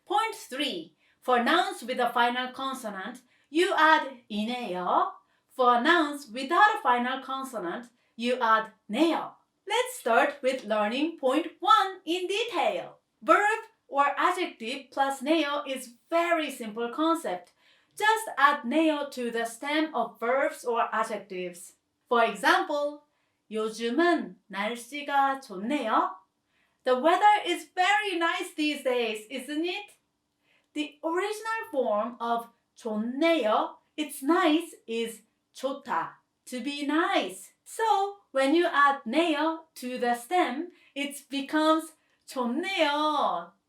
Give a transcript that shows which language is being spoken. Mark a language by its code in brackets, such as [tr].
[en] Point 3, for nouns with a final consonant, you add 이네요. For nouns without a final consonant, you add 네요. Let's start with learning point 1 in detail. Verb or adjective plus 네요 is very simple concept. Just add 네요 to the stem of verbs or adjectives. For example, [ko] 요즘은 날씨가 좋네요. [en] The weather is very nice these days, isn't it? The original form of 좋네요, it's nice, is 좋다, to be nice. So when you add 네요 to the stem, it becomes 좋네요.